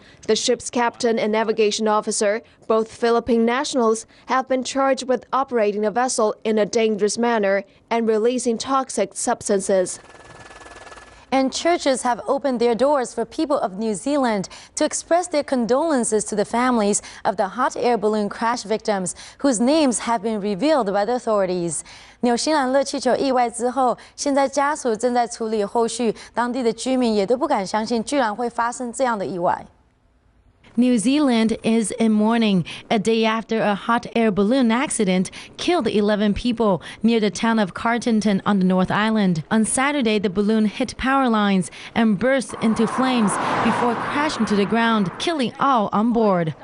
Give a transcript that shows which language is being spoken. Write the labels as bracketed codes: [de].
[en] The ship's captain and navigation officer, both Philippine nationals, have been charged with operating the vessel in a dangerous manner and releasing toxic substances. And churches have opened their doors for people of New Zealand to express their condolences to the families of the hot air balloon crash victims, whose names have been revealed by the authorities. [zh] 纽西兰热气球意外之后，现在家属正在处理后续，当地的居民也都不敢相信，居然会发生这样的意外。 [en] New Zealand is in mourning a day after a hot air balloon accident killed 11 people near the town of Carterton on the North Island. On Saturday, the balloon hit power lines and burst into flames before crashing to the ground, killing all on board.